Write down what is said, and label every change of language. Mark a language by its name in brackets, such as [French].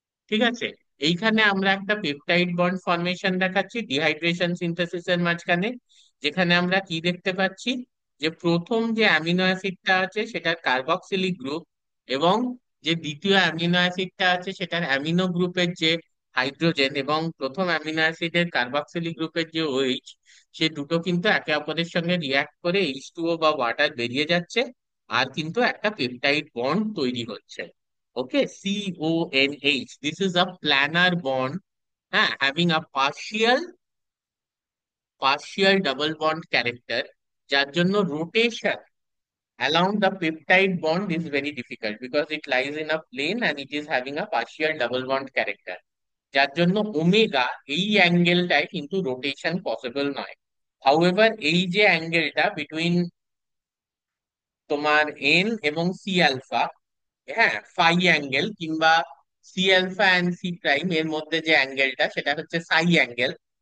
[Bangla] ঠিক আছে, এইখানে আমরা একটা পেপটাইড বন্ড ফর্মেশন দেখাচ্ছি ডিহাইড্রেশন সিনথেসিসের মাঝখানে, যেখানে আমরা কি দেখতে পাচ্ছি, যে প্রথম যে অ্যামিনো অ্যাসিডটা আছে সেটার কার্বক্সিলিক গ্রুপ, এবং যে দ্বিতীয় অ্যামিনো অ্যাসিডটা আছে সেটার অ্যামিনো গ্রুপের যে হাইড্রোজেন, এবং প্রথম অ্যামিনো অ্যাসিডের কার্বক্সিলিক গ্রুপের যে ওইচ, সে দুটো কিন্তু একে অপরের সঙ্গে রিয়াক্ট করে এইচ টু ও বা ওয়াটার বেরিয়ে যাচ্ছে, আর কিন্তু একটা পেপটাইড বন্ড তৈরি হচ্ছে। [English] Okay, CONH. This is a planar bond, having a partial double bond character, [Bangla] যার জন্য [English] rotation along the peptide bond is very difficult because it lies in a plane and it is having a partial double bond character. [Bangla] যার জন্য omega এই অ্যাঙ্গেলটায় কিন্তু rotation possible নয়। However এই যে অ্যাঙ্গেলটা between তোমার এন এবং সি আলফা, হ্যাঁ, ফাই অ্যাঙ্গেল, কিংবা C alpha and C prime এর মধ্যে যে অ্যাঙ্গেলটা সেটা হচ্ছে সাই অ্যাঙ্গেল।